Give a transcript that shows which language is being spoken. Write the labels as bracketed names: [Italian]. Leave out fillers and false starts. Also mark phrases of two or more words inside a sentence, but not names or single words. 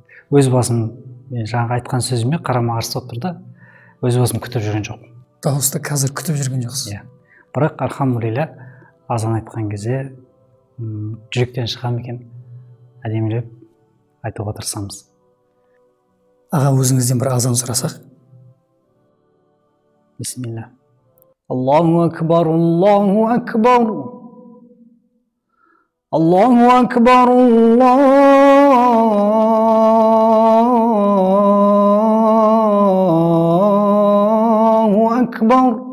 [Kazakh] Өз басым, мен жаңағы айтқан сөзіме қарама қарсы болып тұр да, өз басым күтіп жүрген жоқ. Дауысты қазір күтіп жүрген жоқсыз. Иә. Бірақ алхамдулилля азан айтқан кезде жүректен шыға ма екен, әдемілеп айтуға тырысамыз. Аға, өзіңізден бір азан сұрасақ? Бисмилля. [Arabic] الله أكبر، الله أكبر. الله أكبر، الله أكبر.